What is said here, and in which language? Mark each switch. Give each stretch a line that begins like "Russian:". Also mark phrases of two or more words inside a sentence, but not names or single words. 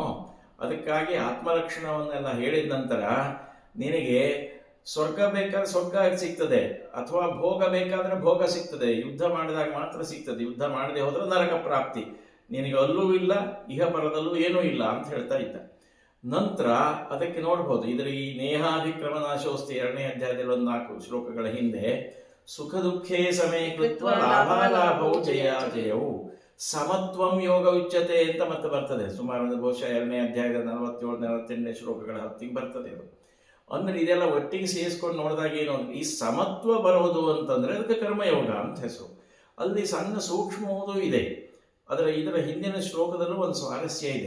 Kannada: ಅದಕ್ಕಾಗಿ ಆತ್ಮರಕ್ಷಣವನ್ನೆಲ್ಲ ಹೇಳಿದ ನಂತರ ನಿನಗೆ ಸ್ವರ್ಗ ಬೇಕಾದ್ರೆ ಸ್ವರ್ಗ ಸಿಗ್ತದೆ, ಅಥವಾ ಭೋಗ ಬೇಕಾದ್ರೆ ಭೋಗ ಸಿಗ್ತದೆ. ಯುದ್ಧ ಮಾಡಿದಾಗ ಮಾತ್ರ ಸಿಗ್ತದೆ, ಯುದ್ಧ ಮಾಡದೆ ಹೋದ್ರೆ ನರಕ ಪ್ರಾಪ್ತಿ, ನಿನಗೆ ಅಲ್ಲೂ ಇಲ್ಲ ಇಹಪರದಲ್ಲೂ ಏನೂ ಇಲ್ಲ ಅಂತ ಹೇಳ್ತಾ ಇದ್ದ. ನಂತರ ಅದಕ್ಕೆ ನೋಡ್ಬೋದು, ಇದರ ಈ
Sanskrit: ನೇಹಾಭಿಕ್ರಮ ನಾಶೋಸ್ತಿ
Kannada: 2ನೇ ಅಧ್ಯಾಯದಲ್ಲಿ 4 ಶ್ಲೋಕಗಳ ಹಿಂದೆ
Sanskrit: ಸುಖ ದುಃಖೇ ಸಮೇ ಕೃತ್ವ ಲಾಭಾಲಾಭವು ಜಯಾಜಯವು ಸಮತ್ವಂ ಯೋಗ ಉಚ್ಯತೆ
Kannada: ಅಂತ ಮತ್ತೆ ಬರ್ತದೆ. ಸುಮಾರು ಬಹುಶಃ 2ನೇ ಅಧ್ಯಾಯದ 47-48ನೇ ಶ್ಲೋಕಗಳ ಹತ್ತಿಗೆ ಬರ್ತದೆ ಅದು. ಅಂದ್ರೆ ಇದೆಲ್ಲ ಒಟ್ಟಿಗೆ ಸೇರಿಸ್ಕೊಂಡು ನೋಡಿದಾಗ ಏನು, ಈ ಸಮತ್ವ ಬರೋದು ಅಂತಂದ್ರೆ ಅದಕ್ಕೆ ಕರ್ಮಯೋಗ ಅಂತ ಹೆಸರು. ಅಲ್ಲಿ ಸಣ್ಣ ಸೂಕ್ಷ್ಮವೂ ಇದೆ. ಇದರ ಹಿಂದಿನ ಶ್ಲೋಕದಲ್ಲೂ ಒಂದು ಸ್ವಾರಸ್ಯ ಇದೆ.